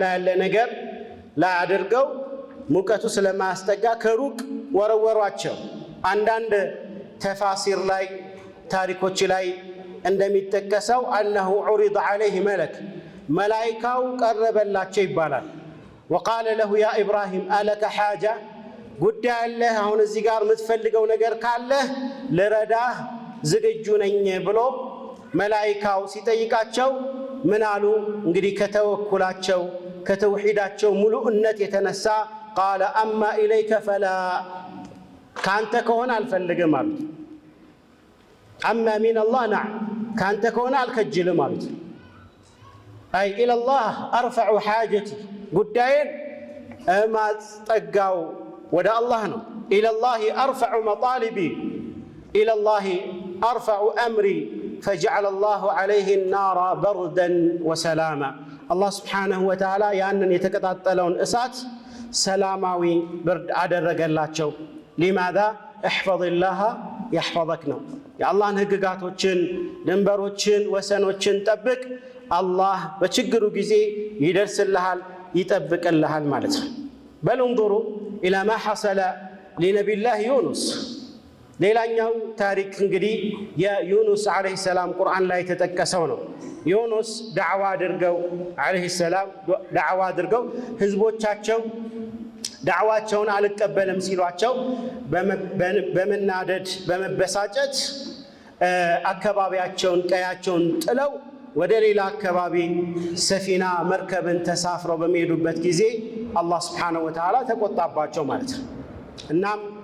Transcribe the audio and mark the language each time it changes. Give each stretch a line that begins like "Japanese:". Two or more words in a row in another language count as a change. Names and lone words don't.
Amharic: ያለ ነገር ላይ አድርገው ሙቀቱ ስለማያስጠጋ ከሩቅ ወረወሯቸው። አንዳንድ ተፋሲር ላይ ታሪኮች ላይ እንደሚጠቀሰው
Arabic: أنه عرض عليه ملك
Amharic: መላኢካው ቀረበላቸው ይባላል።
Arabic: وقال له يا إبراهيم ألك حاجة
Amharic: ጉዳይ አለህ አሁን እዚህ ጋር የምትፈልገው ነገር ካለ ልረዳህ ዝግጁ ነኝ ብሎ መላኢካው ሲጠይቃቸው ምን አሉ? እንግዲህ ከተወኩላቸው ከተውሂዳቸው ሙሉእነት የተነሳ
Arabic: قال أما إليك فلا
Amharic: ካንተ ከሆነ አልፈልግም አሉት።
Arabic: أما من الله نعم
Amharic: ካንተ ከሆነ አልከጅልም አሉት።
Arabic: أي إلى الله أرفع حاجتي
Amharic: ጉዳይን ማስጠጋው ወደ አላህ ነው።
Arabic: إلى الله أرفع مطالبي إلى الله أرفع أمري فجعل الله عليه النار بردا وسلاما الله سبحانه وتعالى
Amharic: ያንን የተቀጣጠለውን እሳት ሰላማዊ ብርድ አደረገላቸው።
Arabic: لماذا احفظ الله يحفظك
Amharic: ነው። የአላህን ህግጋቶችን ድንበሮችን ወሰኖችን ጠብቅ፣ አላህ በችግሩ ጊዜ ይደርስልሃል ይጠብቅልሃል ማለት ነው።
Arabic: بل انظروا إلى ما حصل لنبي الله يونس
Amharic: ሌላኛው ታሪክ እንግዲህ የዩኑስ
Arabic: عليه السلام
Amharic: ቁርአን ላይ ተጠቀሰው ነው። ዩኑስ ዳዕዋ አድርገው
Arabic: عليه السلام
Amharic: ዳዕዋ አድርገው ህዝቦቻቸው ዳዕዋቸውን አልቀበልም ሲሏቸው በመናደድ በመበሳጨት አካባቢያቸውን ቀያቸውን ጥለው ወደ ሌላ አካባቢ ሰፊና መርከብን ተሳፍረው በሚሄዱበት ጊዜ አላህ
Arabic: سبحانه وتعالى
Amharic: ተቆጣባቸው ማለት ነው። እናም